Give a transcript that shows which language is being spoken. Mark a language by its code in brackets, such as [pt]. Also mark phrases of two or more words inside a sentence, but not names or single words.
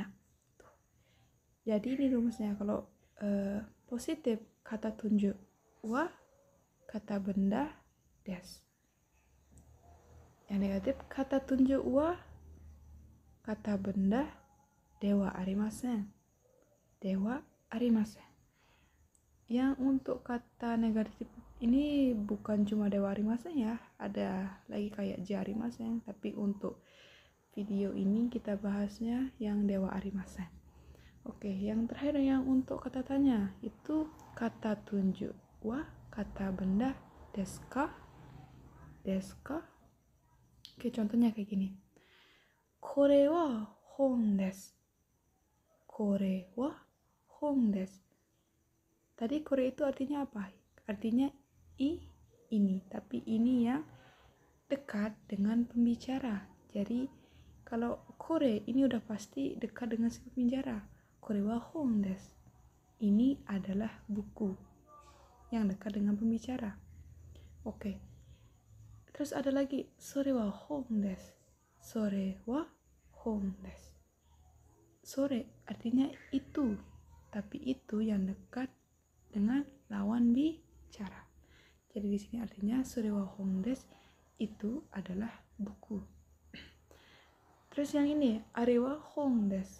[id] Tuh. Jadi ini rumusnya, kalau positif kata tunjuk wa, kata benda des. Yang negatif kata tunjuk wa, kata benda [ja] ではありません、ではありません. [id] Yang untuk kata negatif ini bukan cuma [ja] ではありません [id] ya, ada lagi kayak jarimasen, tapi untuk video ini kita bahasnya yang [ja] ではありません. [id] Oke, yang terakhir yang untuk kata tanya itu kata tunjuk wa, kata benda [ja] ですか、ですか. [id] Oke, contohnya kayak gini. [ja] これは本です、これは本です. [id] Tadi kore itu artinya apa? Artinya ini, tapi ini yang dekat dengan pembicara. Jadi kalau kore ini udah pasti dekat dengan si pembicara. [ja] これは本です. [id] Ini adalah buku yang dekat dengan pembicara. Oke. Terus ada lagi [ja] それは本です. それは本です. [id] Sore artinya itu, tapi itu yang dekat dengan lawan bicara. Jadi di sini artinya [ja] それは本です [id] itu adalah buku. Terus yang ini [ja] あれは本です.